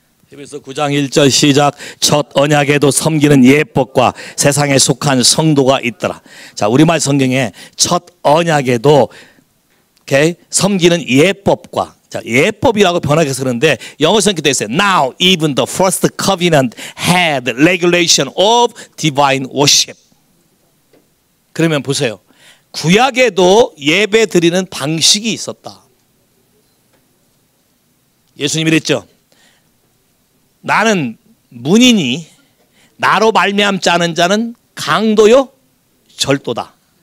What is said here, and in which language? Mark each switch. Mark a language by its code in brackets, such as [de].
[ko] 히브리서 9장 1절 시작. 첫 언약에도 섬기는 예법과 세상에 속한 성도가 있더라. 자, 우리말 성경에 첫 언약에도 섬기는 예법과, 자, 예법이라고 번역해서 그러는데 영어 성경에 되어 있어요. [en] Now even the first covenant had regulation of divine worship. [ko] 그러면 보세요. 구약에도 예배 드리는 방식이 있었다. 예수님이 그랬죠. 나는 문이니 나로 말미암지 않은 자는 강도요 절도다.